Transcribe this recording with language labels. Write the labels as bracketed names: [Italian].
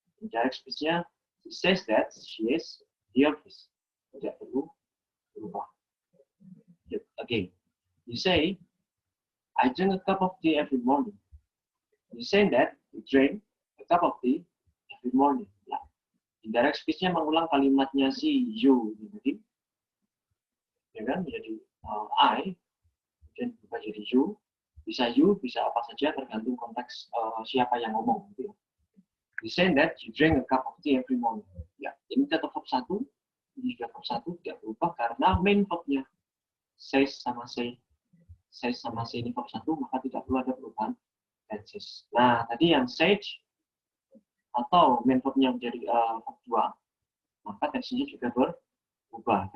[Indonesian] Indirect speech-nya, [English] she says that she is in the office. [Indonesian] Tidak perlu berubah. [English] Again, you say, I drink a cup of tea every morning. You say that you drink a cup of tea every morning. [Indonesian] Ya. Indirect speech-nya mengulang kalimatnya si you, jadi, ya kan, menjadi I, kemudian berubah jadi you, bisa apa saja tergantung konteks siapa yang ngomong. Gitu. [English] You say that you drink a cup of tea every morning. [Indonesian] Ya, ini tetap verb 1, ini juga verb 1 tidak berubah karena main verb-nya says sama say ini verb 1, maka tidak perlu ada perubahan tenses. Nah, tadi yang said atau main verb-nya menjadi verb 2, maka tensesnya juga berubah.